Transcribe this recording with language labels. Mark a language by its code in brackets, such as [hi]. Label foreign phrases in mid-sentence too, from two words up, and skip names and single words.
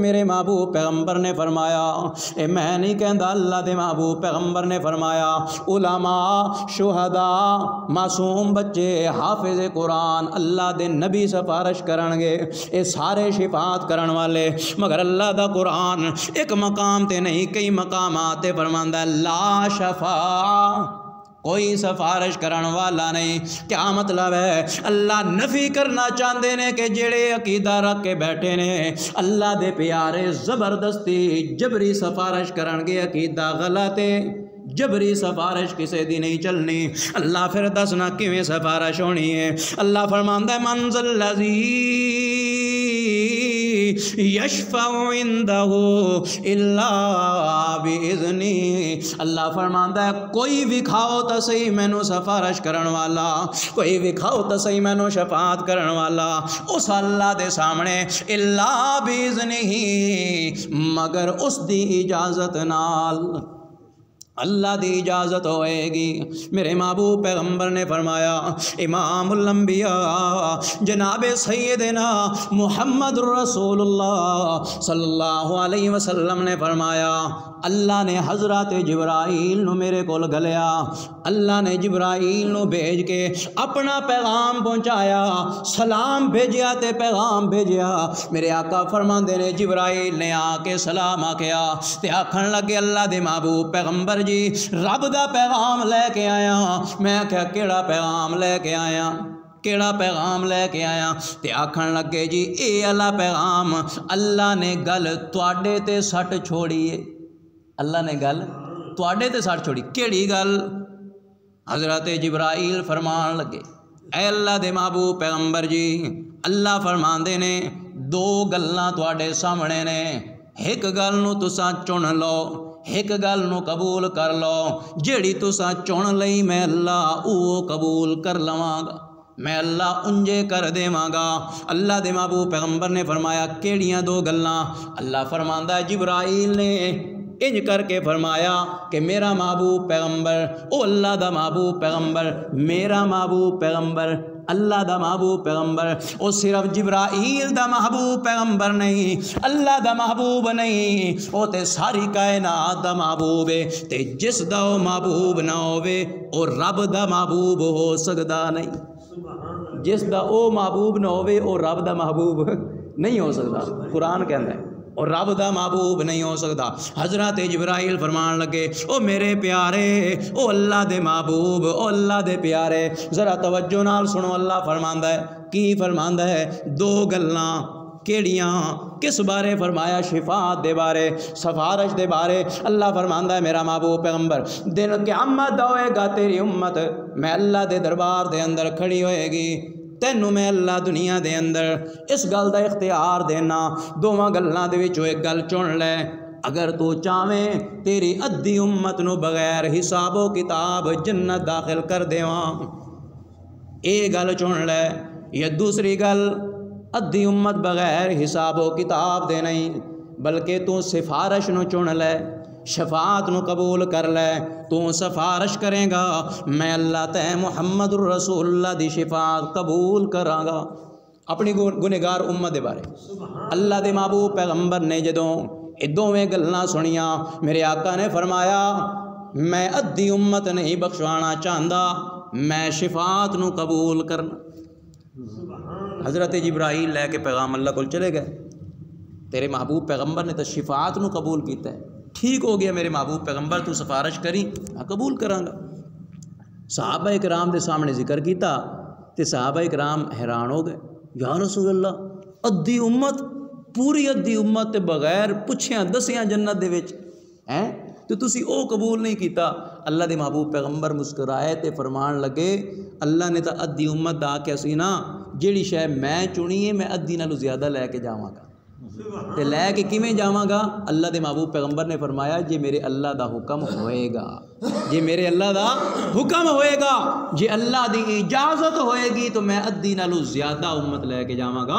[pa] میرے محبوب پیغمبر نے فرمایا، اے میں نہیں کہندا، اللہ دے محبوب پیغمبر نے فرمایا علماء، شہداء، معصوم بچے، حافظ قرآن، اللہ دے نبی سفارش کرن گے، اے سارے شفاعت کرن والے۔ مگر اللہ دا قرآن ایک مقام تے نہیں کئی مقامات تے فرماندا ہے [ar] لا شفاعہ، [pa] کوئی سفارش کرن والا نہیں۔ [ur] کیا مطلب ہے؟ [pa] اللہ نفی کرنا چاہتے ہیں کہ جڑے عقیدہ رکھ کے بیٹھے نے اللہ دے پیارے زبردستی جبری سفارش کرن گے، عقیدہ غلط ہے، جبری سفارش کسی دی نہیں چلنی۔ اللہ پھر دسنا کیویں سفارش ہونی ہے۔ اللہ فرماندا ہے [ar] من ذا الذی یشفع عندہ الا باذنہ۔ [pa] اللہ فرماندا ہے کوئی وکھاؤ تا صحیح مینوں سفارش کرن والا، کوئی وکھاؤ تا صحیح مینوں شفاعت کرن والا اس اللہ دے سامنے [ar] الا باذنہ، [pa] مگر اس دی اجازت نال، اللہ دی اجازت ہوئے گی۔ میرے محبوب پیغمبر نے فرمایا، امام الانبیاء جناب سیدنا محمد رسول اللہ [ar] صلی اللہ علیہ وسلم [pa] نے فرمایا، اللہ نے حضرت جبرائیل نو میرے کول گلیا، اللہ نے جبرائیل نو بھیج کے اپنا پیغام پہنچایا، سلام بھیجیا تے پیغام بھیجیا۔ میرے آقا فرماندے نے جبرائیل نے آ کے سلام آکھیا تے آکھن لگے اللہ دے محبوب پیغمبر جی رب دا پیغام لے کے آیا۔ میں کہا کیڑا پیغام لے کے آیا، کیڑا پیغام لے کے آیا؟ تے آکھن لگے جی اے اللہ پیغام اللہ نے گل تواڈے تے سٹ چھوڑی ہے، اللہ نے گل تواڈے تے سٹ چھوڑی۔ کیڑی گل؟ حضرت جبرائیل فرمان لگے، اے اللہ دے محبوب پیغمبر جی اللہ فرماندے نے دو گلاں تواڈے سامنے نے، ایک گل نو تساں چن لو، ایک گل نو قبول کر لو، جیڑی تساں چن لئی میں اللہ او قبول کر لواں گا، میں اللہ انجے کر دیواں گا۔ اللہ دے محبوب پیغمبر نے فرمایا کیڑیاں دو گلاں؟ اللہ فرماندا ہے جبرائیل نے انج کر کے فرمایا کہ میرا محبوب پیغمبر، او اللہ دا محبوب پیغمبر، میرا محبوب پیغمبر، اللہ دا محبوب پیغمبر، او صرف جبرائیل دا محبوب پیغمبر نہیں، اللہ دا محبوب نہیں، او تے ساری کائنات دا محبوب ہے، تے جس دا او محبوب نہ ہووے او رب دا محبوب ہو سکدا نہیں، جس دا او محبوب نہ ہووے او رب دا محبوب نہیں ہو سکدا۔ قرآن کہندا ہے اور رب دا محبوب نہیں ہو سکتا۔ حضرت جبرائیل فرمان لگے او میرے پیارے، او اللہ دے محبوب، او اللہ دے پیارے، ذرا توجہ نال سنو۔ اللہ فرماندا ہے کی فرماندا ہے؟ دو گلاں کیڑیاں؟ کس بارے فرمایا؟ شفاعت دے بارے، سفارش دے بارے۔ اللہ فرماندا ہے میرا محبوب پیغمبر دن قیامت ہوئے گا تیری امت میں اللہ دے دربار دے اندر کھڑی ہوئے گی، تینوں میں اللہ دنیا دے اندر اس گل دا اختیار دینا، دوواں گلاں دے وچوں ایک گل چن لے، اگر تو چاہیں تیری ادھی امت نو بغیر حساب و کتاب جنت داخل کر دیواں، اے گل چن لے، یا دوسری گل ادھی امت بغیر حساب و کتاب دے نہیں، بلکہ تو سفارش نو چن لے، شفاعت نو قبول کر لے، تو سفارش کرے گا میں اللہ تے محمد الرسول اللہ دی شفاعت قبول کراں گا اپنی گنہگار امت دے بارے۔ اللہ دے محبوب پیغمبر نے جدوں اے دوویں گلاں سنیاں، میرے آقا نے فرمایا میں ادھی امت نہیں بخشوانا چاہندا، میں شفاعت نو قبول کرنا۔ حضرت جبرائیل لے کے پیغام اللہ کو چلے گئے، تیرے محبوب پیغمبر نے تو شفاعت نو قبول کیتا ہے، ٹھیک ہو گیا میرے محبوب پیغمبر تو سفارش کری میں قبول کراں گا۔ صحابہ کرام دے سامنے ذکر کیتا تے صحابہ کرام حیران ہو گئے، [ar] یا رسول اللہ [pa] ادھی امت، پوری ادھی امت تے بغیر پچھیاں دسیاں جنت دے وچ ہیں تو تسی او قبول نہیں کیتا۔ اللہ دے محبوب پیغمبر مسکرائے تے فرمان لگے اللہ نے تا ادھی امت دا کے سی نا جیڑی شے میں چنی ہے میں ادھی نالوں زیادہ لے کے جاواں گا، تے لے کے کیویں جاواں گا؟ اللہ دے محبوب پیغمبر نے فرمایا جے میرے اللہ دا حکم ہوئے گا، جے میرے اللہ دا حکم ہوئے گا، جے اللہ دی اجازت ہوئے گی تو میں ادھی نالوں زیادہ امت لے کے جاواں گا۔